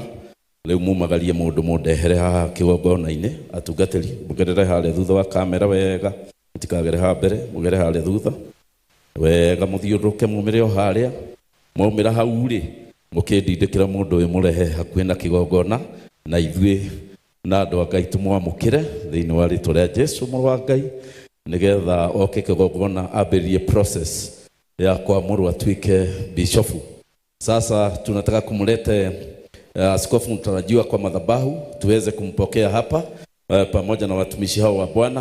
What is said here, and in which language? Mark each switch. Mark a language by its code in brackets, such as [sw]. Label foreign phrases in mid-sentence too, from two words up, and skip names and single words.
[ki] rĩu mumagarie mũndũ mũndehere haha kĩgongona-inĩ, atungatĩri mũgerere harĩa thutha wa kamera wega, mũtikagere haha mbere, mũgere harĩa thutha wega, mũthiũrũrũke mumĩre o harĩa, mwaumĩra hau rĩ mũkĩndindĩkĩra mũndũ ũyũ mũrehe hakuhĩ na kĩgongona, na ithuĩ na andũ a Ngai tũmwamũkĩre thĩinĩ wa rĩtwa rĩa Jesũ mũrũ wa Ngai, nĩgetha oke kĩgongona ambĩrĩrie process ya kuamũrwo atuĩke bishofu. [sw] Sasa tunataka kumlete askofu mtarajiwa kwa madhabahu tuweze kumpokea hapa pamoja na watumishi hao wa Bwana.